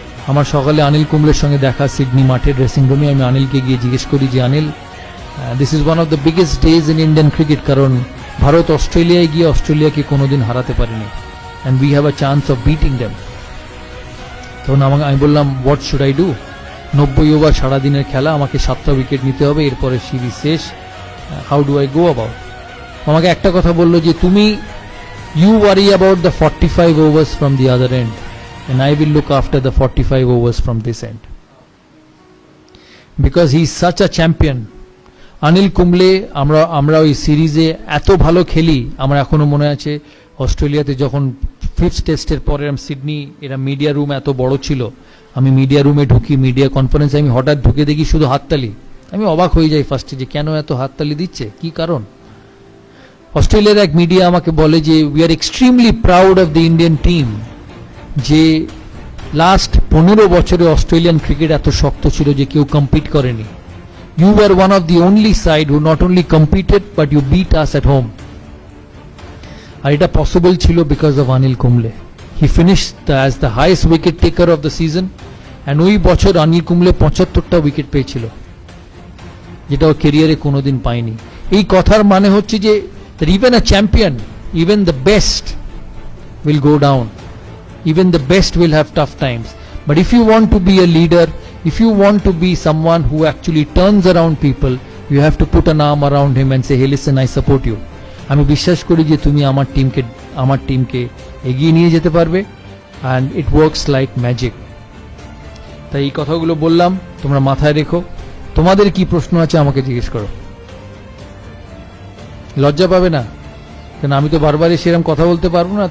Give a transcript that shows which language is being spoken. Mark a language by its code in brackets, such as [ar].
[bn] আমার সকালে অনিল কুম্বলের সঙ্গে দেখা সিডনি মাঠের ড্রেসিং রুমে। আমি অনিলকে গিয়ে জিজ্ঞেস করি যে Anil, [en] this is one of the biggest days in Indian cricket, [bn] কারণ ভারত অস্ট্রেলিয়ায় গিয়ে অস্ট্রেলিয়াকে কোনোদিন হারাতে পারেনি, [en] And we have a chance of beating them. [bn] তখন আমি বললাম [en] what should I do, [bn] 90 over সারাদিনের খেলা, আমাকে 7টা উইকেট নিতে হবে, এরপরে সিরিজ শেষ, [en] How do I go about. [bn] আমাকে একটা কথা বললো যে তুমি [en] You worry about the 45 overs from the other end and I will look after the 45 overs from this end, because he is such a champion. [bn] Anil Kumble আমরা ওই সিরিজে এত ভালো খেলি, আমার এখনো মনে আছে অস্ট্রেলিয়াতে যখন 5th টেস্টের পরে সিডনি, এরা মিডিয়া রুম এত বড় ছিল, আমি মিডিয়া রুমে ঢুকি, মিডিয়া কনফারেন্সে আমি হঠাৎ ঢুকে দেখি শুধু হাততালি। আমি অবাক হয়ে যাই ফার্স্টে যে কেন এত হাততালি দিচ্ছে, কি কারণ। অস্ট্রেলিয়ার এক মিডিয়া আমাকে বলে যে [en] we are extremely proud of the Indian team, [bn] যে লাস্ট 15 বছরে অস্ট্রেলিয়ান ক্রিকেট এত শক্ত ছিল যে কেউ কম্পিট করেনি। [en] You are one of the only side who not only competed but you beat us at home. [bn] আর এটা পসিবল ছিল because of Anil Kumble. [en] he finished as the highest wicket taker of the season, [bn] and ওই বছর Anil Kumble 75টা wicket পেয়েছিল, যেটা ওর কেরিয়ারে কোনোদিন পায়নি। এই কথার মানে হচ্ছে যে [en] Even a champion, even the best will go down, even the best will have tough times. But if you want to be a leader, if you want to be someone who actually turns around people, you have to put an arm around him and say, hey listen, I support you. [bn] আমি বিশ্বাস করি যে তুমি আমার টিমকে এগিয়ে নিয়ে যেতে পারবে, [en] and it works like magic. [bn] তাই এই কথাগুলো বললাম, তোমরা মাথায় রেখো। তোমাদের কি প্রশ্ন আছে আমাকে জিজ্ঞেস করো, লজ্জা পাবে না, কারণ আমি তো বারবারই সেরকম কথা বলতে পারবো না।